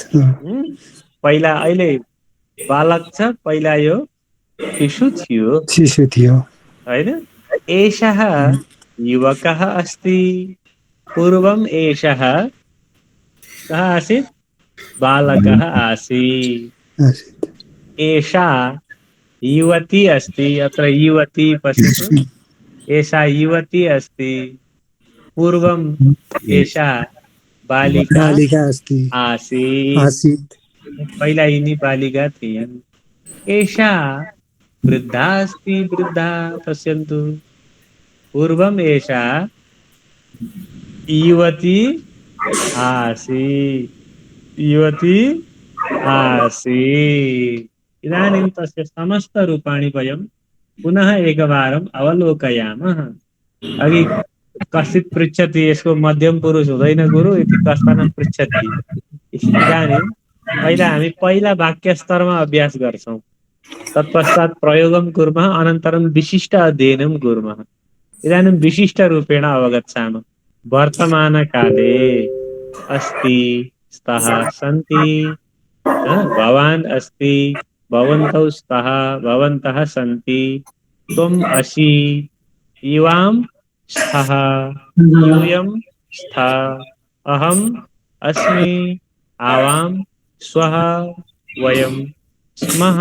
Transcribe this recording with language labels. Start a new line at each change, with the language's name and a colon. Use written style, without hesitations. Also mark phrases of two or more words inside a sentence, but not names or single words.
Nepali: पहिला अहिले बालक छ, पहिला यो शिशु थियो हैन?
Sanskrit: एषः युवकः अस्ति। पूर्वम् एषः कः आसीत्? बालकः आसीत्। एषा युवती अस्ति। अत्र युवती पश्यतु, एषा युवती अस्ति। पूर्वम् एषा बालिका आसीत्।
Nepali: पहिला यिनी बालिका थिइन्।
Sanskrit: एषा वृद्धा अस्ति। वृद्धा पश्यन्तु, पूर्वम् एषा युवती आसीत्। इदानीं तस्य समस्त रूपाणि वयं पुनः एकवारम् अवलोकयामः।
Nepali: अघि
Sanskrit: कश्चित् पृच्छति
Nepali: यसको मध्यम पुरुष हुँदैन गुरु
Sanskrit: इति कश्चन पृच्छति।
Nepali: इदानीं पहिला वाक्य स्तरमा अभ्यास गर्छौं,
Sanskrit: तत्पश्चात् प्रयोगं कुर्मः, अनन्तरं विशिष्ट अध्ययनं कुर्मः। इदानीं विशिष्ट रूपेण अवगच्छामः। वर्तमानकाले अस्ति, स्तः सन्ति, भवान् अस्ति, भवन्तौ स्तः, भवन्तः सन्ति, त्वम् असि, युवां स्तः, यूयं स्तः, अहम् अस्मि, आवां स्वः, वयं स्मः।